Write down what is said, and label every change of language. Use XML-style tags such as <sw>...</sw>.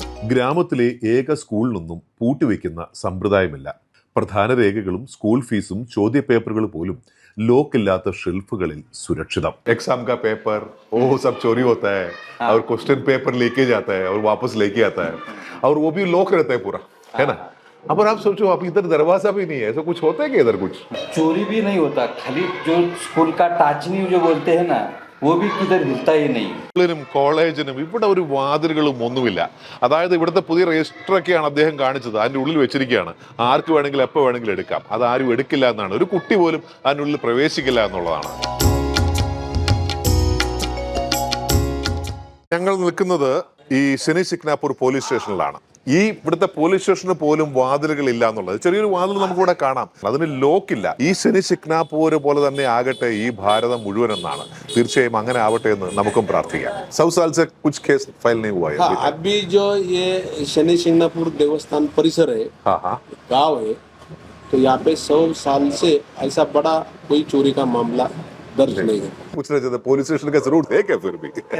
<ml>ഗ്രാമത്തിലെ ഏക സ്കൂളിലൊന്നും പൂട്ടിവെക്കുന്ന സമ്പ്രദായമില്ല. പ്രധാന രേഖകളും സ്കൂൾ ഫീസും ചോദ്യപേപ്പറുകൾ പോലും ലോക്കില്ലാത്ത ഷെൽഫുകളിൽ സുരക്ഷിതം.</ml> <hi>एग्जाम का पेपर वो सब चोरी होता है और क्वेश्चन पेपर लेके जाता है और वापस लेके आता है और वो भी लॉक रहता है पूरा, है ना. अब आप सोचो, आप इधर दरवाजा भी नहीं है, ऐसा कुछ होता है कि इधर कुछ चोरी भी नहीं होता. खाली जो स्कूल का टाचनी जो बोलते हैं ना, वो भी किधर हिलता ही नहीं.</hi> <ml>കോളേജിനും ഇവിടെ ഒരു വാതിലുകളും ഒന്നുമില്ല. അതായത് ഇവിടുത്തെ പുതിയ രജിസ്റ്ററൊക്കെയാണ് അദ്ദേഹം കാണിച്ചത്, അതിൻ്റെ ഉള്ളിൽ വെച്ചിരിക്കുകയാണ്. ആർക്ക് വേണമെങ്കിലും എപ്പോൾ വേണമെങ്കിലും എടുക്കാം. അതാരും എടുക്കില്ല എന്നാണ്. ഒരു കുട്ടി പോലും അതിനുള്ളിൽ പ്രവേശിക്കില്ല എന്നുള്ളതാണ്. ഞങ്ങൾ നിൽക്കുന്നത് ഈ ശനി ശിക്നാപൂർ പോലീസ് സ്റ്റേഷനിലാണ്. ഈ ഇവിടുത്തെ പോലീസ് സ്റ്റേഷന് പോലും വാതിലുകൾ ഇല്ല എന്നുള്ളത്. ചെറിയൊരു വാതിൽ നമുക്കിവിടെ കാണാം, അതിന് ലോക്കില്ല. ഈ ശനി ശിക്നാപൂർ പോലെ തന്നെ ആകട്ടെ ഈ ഭാരതം മുഴുവൻ എന്നാണ്. തീർച്ചയായും അങ്ങനെ ആവട്ടെ എന്ന് നമുക്കും പ്രാർത്ഥിക്കാം.</ml> <hi>100 साल से कुछ केस फाइल नहीं हुआ है अभी जो ये शनि शिंगणापुर देवस्थान परिसर है, गांव है, तो यहाँ पे 100 साल से ऐसा बड़ा कोई चोरी का मामला दर्ज नहीं है. पूछना चाहते पुलिस स्टेशन का जरूरत है क्या फिर भी?</hi>